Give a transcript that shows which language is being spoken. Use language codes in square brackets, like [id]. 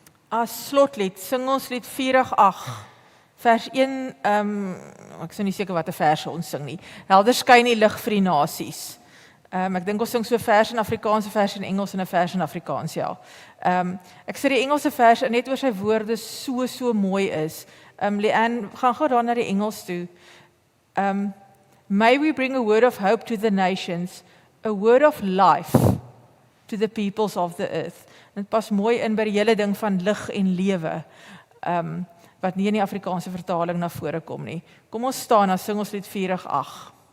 [af] As slotlied sing ons lied 488, vers 1, ek is nie seker wat 'n verse ons sing nie. Helder skyn die lig vir die nasies. Ek dink ons sing so 'n vers in Afrikaans, 'n vers in Engels en 'n vers in Afrikaans, ja. Ek sê die Engelse vers net oor sy woorde so mooi is. Leanne, gaan gou daar na die Engels toe. [en] May we bring a word of hope to the nations, a word of life to the peoples of the earth. [af] Dit pas mooi in by die hele ding van lig en lewe, wat nie in die Afrikaanse vertaling na vore kom nie. Kom ons staan, dan sing ons lied 488.